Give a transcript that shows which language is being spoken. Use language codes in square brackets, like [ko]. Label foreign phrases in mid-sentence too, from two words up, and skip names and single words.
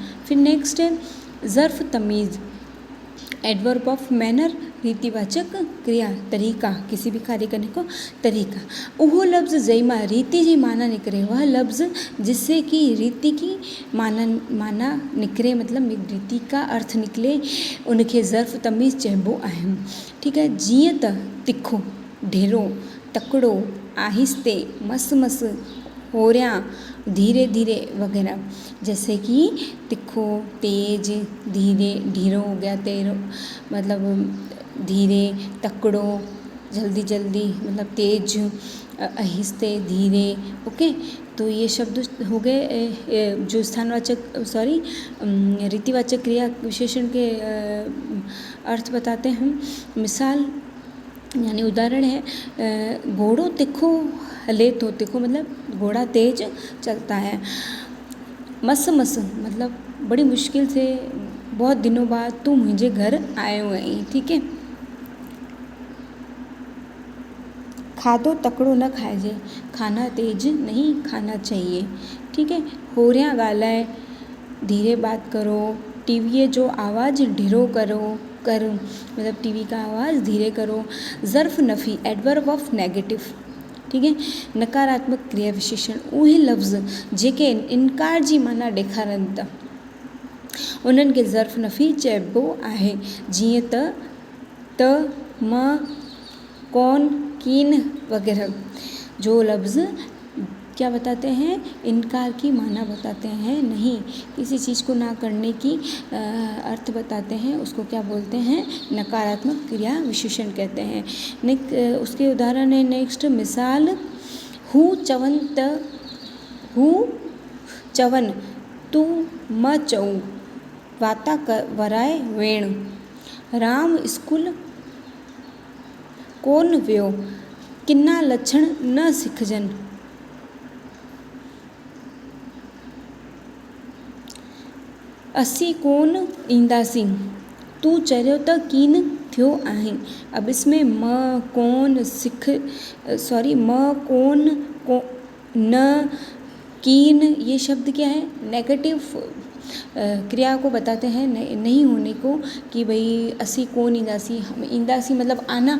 [hi] फिर नेक्स्ट है ज़र्फ़ तमीज़, [en] adverb of manner, [hi] रीतिवाचक क्रिया, तरीका, किसी भी कार्य करने को तरीका। [sd] उहो लफ्ज़ जैमा रीति जी माना निकरे, [hi] वह लफ्ज़ जिससे कि रीति की माना निकरे, मतलब रीति का अर्थ निकले, [sd] उनखे ज़र्फ़ तमीज़ चइबो आहे। [hi] ठीक है। [sd] जीअं त तिखो, ढेरो, तकड़ो, आहिस्ते, मस मस, होरियां, [hi] धीरे धीरे वगैरह। जैसे कि तिखो, तेज, धीरे, ढीरो हो गया, तेरो मतलब धीरे, तकड़ो जल्दी जल्दी मतलब तेज, आहिस्ते धीरे। ओके, तो ये शब्द हो गए जो स्थानवाचक रीतिवाचक क्रिया विशेषण के अर्थ बताते हैं। मिसाल यानी उदाहरण है, [sd] घोड़ो तिखो हले तो, [hi] तिखो मतलब घोड़ा तेज चलता है। [sd] मस मस [hi] मतलब बड़ी मुश्किल से बहुत दिनों बाद तू मुझे घर आयो आई। ठीक है। [sd] खाधो तकड़ो न खाइजे, [hi] खाना तेज नहीं खाना चाहिए। ठीक है। [sd] होरियां ॻाल्हाए, [hi] धीरे बात करो, [sd] टीवीअ जो आवाज़ ढिरो कर [hi] मतलब टीवी का आवाज़ धीरे करो। [sd] ज़र्फ़ नफ़ी, [en] adverb of negative. [hi] ठीक है। नकारात्मक क्रिया विशेषण, [sd] उहे लफ़्ज़ जेके इनकार जी माना ॾेखारनि था, उन्हनि खे ज़र्फ़ नफ़ी चइबो आहे। जीअं त, म, कौन, कीन वगैरह। [hi] जो लफ्ज़ क्या बताते हैं, इनकार की माना बताते हैं, नहीं किसी चीज़ को ना करने की अर्थ बताते हैं, उसको क्या बोलते हैं, नकारात्मक क्रिया विशेषण कहते हैं। उसके उदाहरण है नेक्स्ट। [sd] मिसाल, हू चवन तू म चऊं, वाता वराए वेण, राम स्कूल कोन वियो, किना लक्षण न सिखजनि। असी कोन ईंदासीं, तू चरियो त कीन थियो आहे। [hi] अब इसमें म, कौन, न, कीन, ये शब्द क्या है, नेगेटिव क्रिया को बताते हैं, नहीं होने को, कि भाई [sd] असी कौन ईंदासी, [hi] हम ईंदासी मतलब आना।